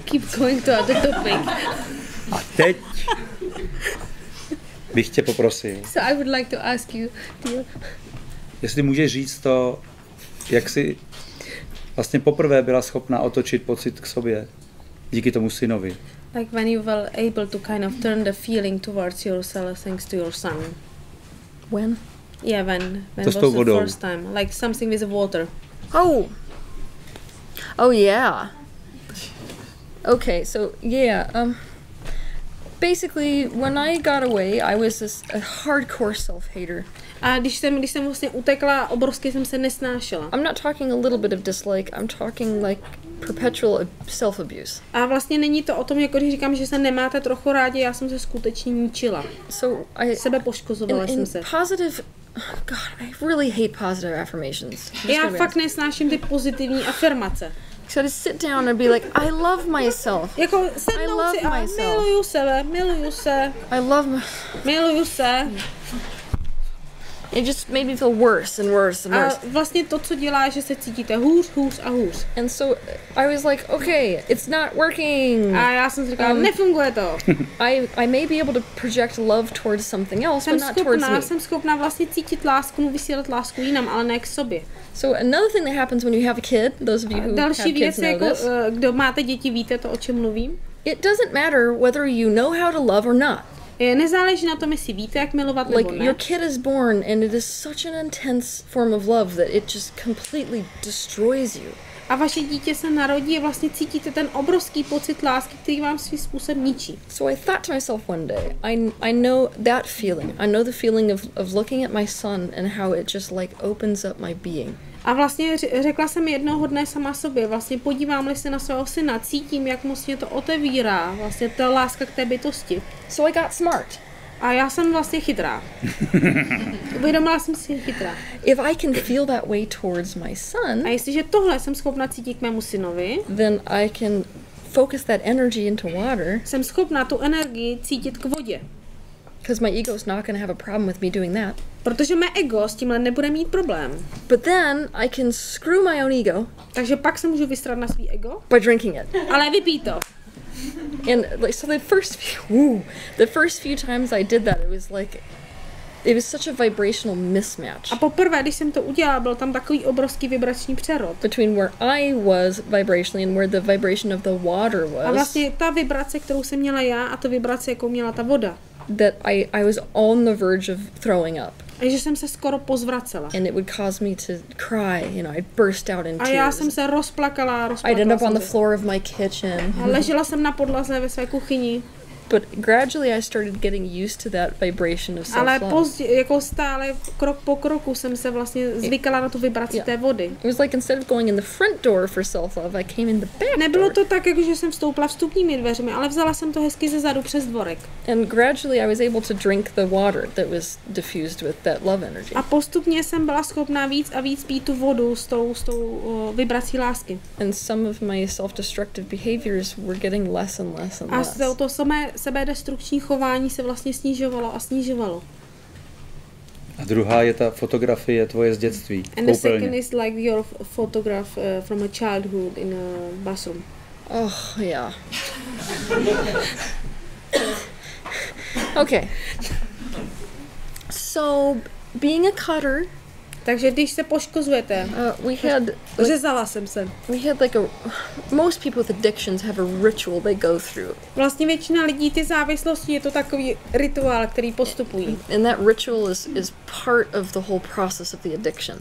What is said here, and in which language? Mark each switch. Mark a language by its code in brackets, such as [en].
[en] Keep going to other topic. [cs] A teď bych tě poprosil. [en] So I would like to ask you, Teal, [cs] jestli můžeš říct to, jak jsi vlastně poprvé byla schopna otočit pocit k sobě díky tomu synovi. [en] Like when you were able to kind of turn the feeling towards yourself thanks to your son. When? Yeah, when was the first time? Like something with the water. Oh yeah. Okay, so yeah, basically when I got away, I was a hardcore self-hater. [cs] A když jsem vlastně utekla, obrovsky jsem se nesnášela. [en] I'm not talking a little bit of dislike, I'm talking like perpetual self-abuse. [cs] A vlastně není to o tom, jako když říkám, že se nemáte trochu rádi, já jsem se skutečně ničila. [en] So [cs] sebe poškozovala jsem se. [en] Positive, God, I really hate positive affirmations. [cs] Já fakt nesnáším ty pozitivní afirmace. [en] So to sit down and be like, I love myself. [cs] Jako sednout si a miluju sebe, miluju se. [en] It just made me feel worse and worse and worse. [cs] A vlastně to, co dělá, že se cítíte hůř a hůř. [en] And so I was like, okay, it's not working. [cs] A já jsem si říkala, nefunguje to. [en] I may be able to project love towards something else, but not towards me. [cs] Jsem schopná vlastně cítit lásku, vysílat lásku jinam, ale ne k sobě. [en] So another thing that happens when you have a kid, those of you who have kids know this. [cs] Kdo máte děti, víte to, o čem mluvím. [en] It doesn't matter whether you know how to love or not. [cs] Nezáleží na tom, jestli víte, jak milovat nebo ne. [en] Your kid is born and it is such an intense form of love that it just completely destroys you. [cs] A vaše dítě se narodí a vlastně cítíte ten obrovský pocit lásky, který vám svým způsobem ničí. [en] So I thought to myself one day, I know that feeling. I know the feeling of looking at my son and how it just like opens up my being. [cs] A vlastně řekla jsem jednoho dne sama sobě, vlastně podívám-li se na svého syna, cítím, jak moc mě to otevírá, vlastně ta láska k té bytosti. [en] So I got smart. [cs] A já jsem vlastně chytrá. Uvědomila jsem si chytrá. [en] If I can feel that way towards my son, [cs] a jestliže tohle jsem schopna cítit k mému synovi, [en] then I can focus that energy into water. [cs] Jsem schopna tu energii cítit k vodě. [en] Because my ego is not going to have a problem with me doing that. [cs] Protože mé ego s tímhle nebude mít problém. [en] But then I can screw my own ego. [cs] Takže pak se můžu vysrat na svý ego. [en] By drinking it. [cs] Ale vypij to. [en] And like so the first few times I did that, it was such a vibrational mismatch. [cs] A poprvé, když jsem to udělala, byl tam takový obrovský vibrační přerod. [en] Between where I was vibrationally and where the vibration of the water was. [cs] A vlastně ta vibrace, kterou jsem měla já, a ta vibrace, jakou měla ta voda. [en] That I was on the verge of throwing up. [cs] A že jsem se skoro pozvracela. [en] And it would cause me to cry, I'd burst out in tears. [cs] A já jsem se rozplakala. [en] I'd end up on the floor of my kitchen. [cs] A ležela jsem na podlaze ve své kuchyni. [en] But gradually I started getting used to that vibration of self-love. [cs] Ale později, jako stále krok po kroku jsem se vlastně zvykala na tu vibraci té vody. [en] It was like instead of going in the front door for self-love, I came in the back door. [cs] Nebylo to tak, jako že jsem vstoupila vstupními dveřmi, ale vzala jsem to hezky ze zadu přes dvorek. [en] And gradually I was able to drink the water that was diffused with that love energy. [cs] A postupně jsem byla schopná víc a víc pít tu vodu s tou vibrací lásky. [en] And some of my self-destructive behaviors were getting less and less and less. [cs] A to sebedestrukční chování se vlastně snižovalo a snižovalo. A druhá je ta fotografie tvoje z dětství. [en] And the second is like your photograph from a childhood in a bathroom. Oh, yeah. Okay. So, being a cutter. [cs] Takže když se poškozujete, řezala jsem se. [en] We had like most people with addictions have a ritual they go through. [cs] Vlastně většina lidí ty závislosti je to takový rituál, který postupují. [en] And that ritual is part of the whole process of the addiction.